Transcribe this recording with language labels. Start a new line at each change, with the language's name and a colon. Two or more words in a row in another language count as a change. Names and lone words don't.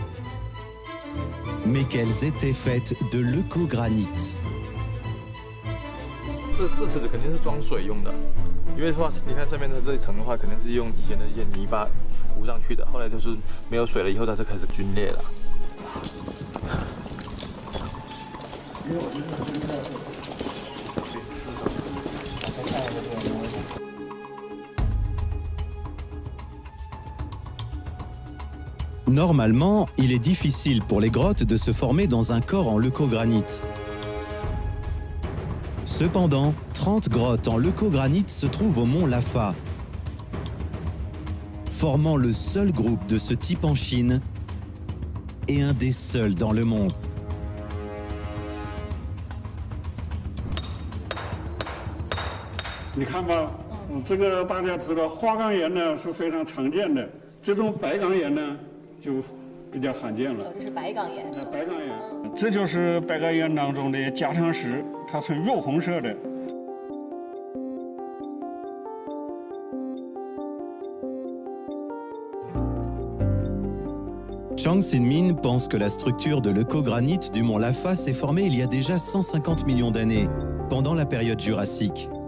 French: mais qu'elles étaient faites de leucogranite.
Chinese: 这池子肯定是装水用的，因为的话，你看上面的这一层的话，肯定是用以前的一些泥巴糊上去的，后来就是没有水了以后，它就开始皲裂了。
French: Normalement, il est difficile pour les grottes de se former dans un corps en leucogranite. Cependant, 30 grottes en leucogranite se trouvent au mont Lafa, formant le seul groupe de ce type en Chine et un des seuls dans le monde.
Chinese: 你看吧，这个大家知道，花岗岩呢是非常常见的，这种白岗岩呢就比较罕见了。这是白岗岩。白岗岩，这就是白岗岩当中的加强石，它是肉红色的。
French: Chang Xin-min pense que la structure de leucogranite du mont Lafa s'est formée il y a déjà 150 millions d'années, pendant la période jurassique.